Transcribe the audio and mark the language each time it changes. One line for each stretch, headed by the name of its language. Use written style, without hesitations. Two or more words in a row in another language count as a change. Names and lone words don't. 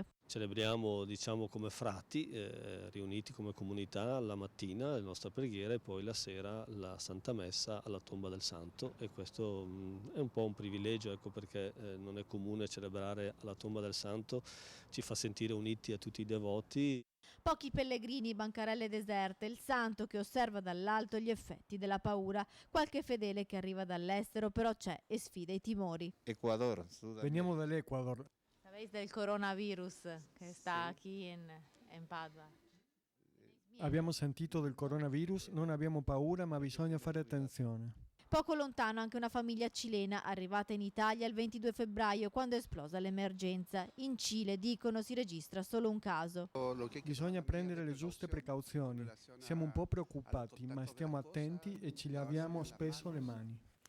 Italian: Celebriamo, diciamo, come frati, riuniti come comunità, la mattina la nostra preghiera e poi la sera la Santa Messa alla tomba del Santo, e questo è un po' un privilegio, ecco, perché non è comune celebrare alla tomba del Santo, ci fa sentire uniti a tutti i devoti. Pochi pellegrini, bancarelle deserte, il santo che osserva dall'alto gli effetti della paura, qualche fedele che arriva dall'estero però c'è e sfida i timori. Ecuador. Veniamo dall'Ecuador.
Spanish: ¿Sabéis del coronavirus que está aquí en Padova?
Italian: Abbiamo sentito del coronavirus, non abbiamo paura, ma bisogna fare attenzione. Poco lontano anche una famiglia cilena arrivata in Italia il 22 febbraio quando è esplosa l'emergenza. In Cile, dicono, si registra solo un caso. Bisogna prendere le giuste precauzioni. Siamo un po' preoccupati, ma stiamo attenti e ci laviamo spesso le mani.